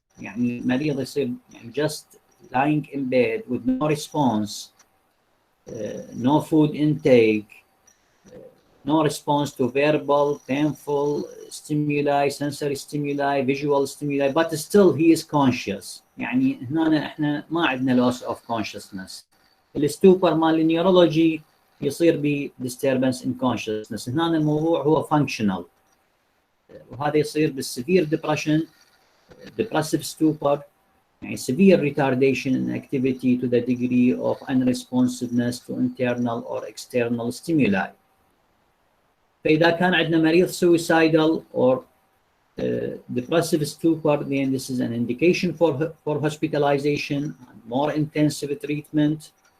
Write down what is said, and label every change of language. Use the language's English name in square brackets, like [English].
[Arabic] يعني مريض يصير يعني [English] just lying in bed with no response, no food intake, no response to verbal, painful stimuli, sensory stimuli, visual stimuli, but still he is conscious. [Arabic] يعني هنا احنا ما عندنا [English] loss of consciousness. [Arabic] الستوبر مال النيورولوجي يصير ب [English] disturbance in consciousness. [Arabic] هنا الموضوع هو functional. وهذا يصير بالسيفير [English] depression, depressive stupor, يعني severe retardation in activity to the degree of unresponsiveness to internal or external stimuli. [Arabic] فإذا كان عندنا مريض [English] suicidal or depressive stupor, then this is an indication for hospitalization and more intensive treatment.